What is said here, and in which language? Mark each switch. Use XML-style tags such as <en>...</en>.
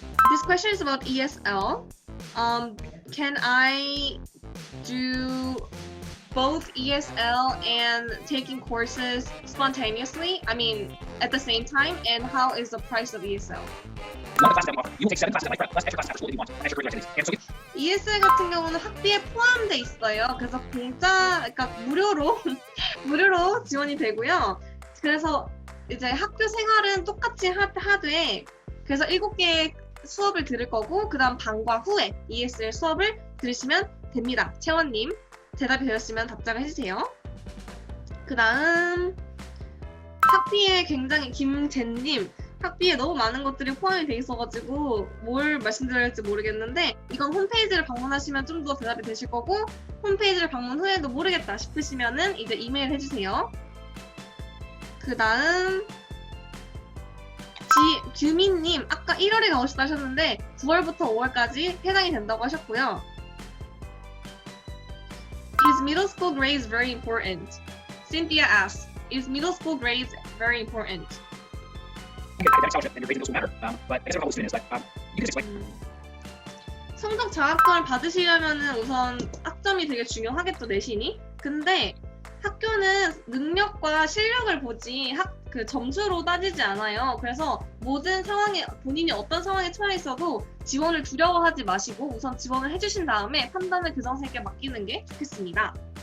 <en>This question is about ESL. Can I do both ESL and taking courses spontaneously? I mean, at the same time, and how is the price of ESL? One of the classes that we offer, you will take 7 classes at Life Prep plus extra classes after school if you want, and extracurricular activities. And so</en> <ko>ESL 같은 경우는 학비에 포함돼 있어요. 그래서 그러니까 무료로 무료로 지원이 되고요. 그래서 이제 학교 생활은 똑같이 하되 그래서 7개의 수업을 들을 거고 그다음 방과 후에 ESL 수업을 들으시면 됩니다. 채원님 대답이 되었으면 답장을 해주세요. 그다음 학비에 굉장히 김재님 학비에 너무 많은 것들이 포함이 돼 있어가지고 뭘 말씀드려야 할지 모르겠는데 이건 홈페이지를 방문하시면 좀 더 대답이 되실 거고 홈페이지를 방문 후에도 모르겠다 싶으시면은 이제 이메일 해주세요. 그 다음 규민님 아까 1월에 가고 싶다 하셨는데 9월부터 5월까지 해당이 된다고 하셨고요.</ko> <en>Is middle school grades very important? Cynthia asks, is middle school grades very important? you get academic scholarship, and your grades in those will matter. But I guess our whole student is, but you can just explain.</en> <ko>성적 장학금을 받으시려면은 우선 학점이 되게 중요하겠죠, 내신이. 근데 학교는 능력과 실력을 보지 그 점수로 따지지 않아요. 그래서 모든 상황에 본인이 어떤 상황에 처해 있어도 지원을 두려워하지 마시고 우선 지원을 해주신 다음에 판단을 교장선생님께 맡기는 게 좋겠습니다.</ko>